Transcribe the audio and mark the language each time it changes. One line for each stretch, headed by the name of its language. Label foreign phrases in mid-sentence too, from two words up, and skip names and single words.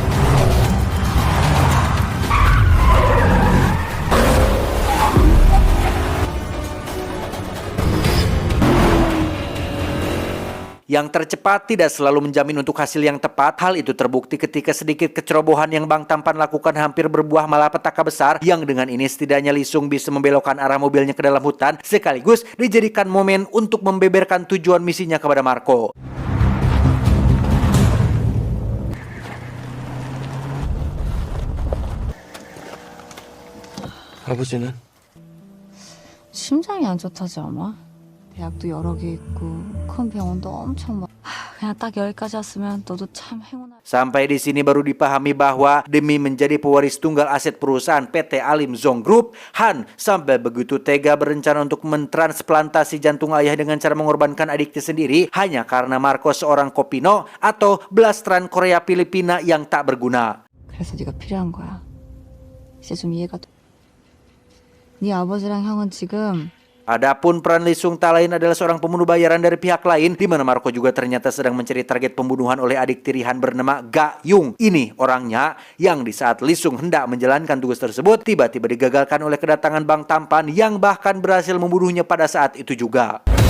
Indonesian: Yang tercepat tidak selalu menjamin untuk hasil yang tepat. Hal itu terbukti ketika sedikit kecerobohan yang Bang Tampan lakukan hampir berbuah malapetaka besar, yang dengan ini setidaknya Lee Sung bisa membelokkan arah mobilnya ke dalam hutan, sekaligus dijadikan momen untuk membeberkan tujuan misinya kepada Marco.
Korean: 아버지는? 심장이 안 좋다지 않아? 대학도 여러 개 있고 큰 병원도 엄청 그냥 딱 여기까지 왔으면 너도 참 행운아.
Indonesian: Sampai di sini baru dipahami bahwa demi menjadi pewaris tunggal aset perusahaan PT Alim Zong Group, Han sampai begitu tega berencana untuk mentransplantasi jantung ayah dengan cara mengorbankan adiknya sendiri hanya karena Marco seorang kopino atau blasteran Korea Filipina yang tak berguna.
Korean: 그래서 네가 필요한 거야. 이제 좀 이해가 돼. 네 아버지랑 형은 지금
Indonesian: Adapun peran Lee Sung tak lain adalah seorang pembunuh bayaran dari pihak lain, di mana Marco juga ternyata sedang mencari target pembunuhan oleh adik tiri Han bernama Ga Yung. Ini orangnya yang di saat Lee Sung hendak menjalankan tugas tersebut tiba-tiba digagalkan oleh kedatangan Bang Tampan yang bahkan berhasil membunuhnya pada saat itu juga.